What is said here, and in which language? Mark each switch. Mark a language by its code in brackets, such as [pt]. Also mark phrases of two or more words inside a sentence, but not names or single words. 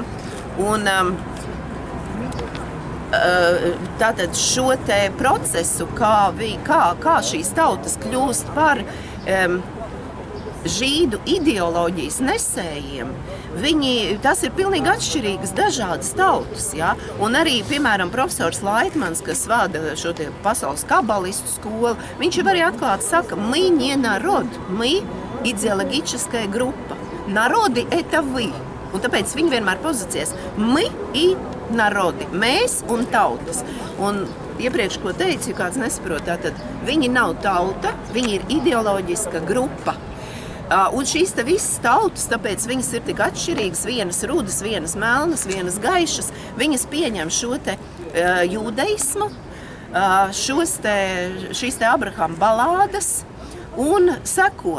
[lv] Un tātad šo te procesu, kā šīs tautas kļūst par žīdu ideoloģijas nesējiem, tas ir pilnīgi atšķirīgas dažādas tautas. Ja? Un arī, piemēram, profesors Laitmans, kas vada šo te pasaules kabalistu skolu, viņš jau arī atklāti saka, [ru] мы не народ, мы идеологическая группа. Народы – это вы. [lv] Un tāpēc viņi vienmēr pozīcijas [ru] мы и народы, [lv] mēs un tautas. Un iepriekš, ko teicu, ja kāds nesaprot, tātad viņi nav tauta, viņi ir ideoloģiska grupa. Un šīs te visas tautas, tāpēc viņas ir tik atšķirīgas, vienas rudas, vienas melnas, vienas gaišas, viņas pieņem šo te jūdeismu, šīs te Abrahama balādes un seko.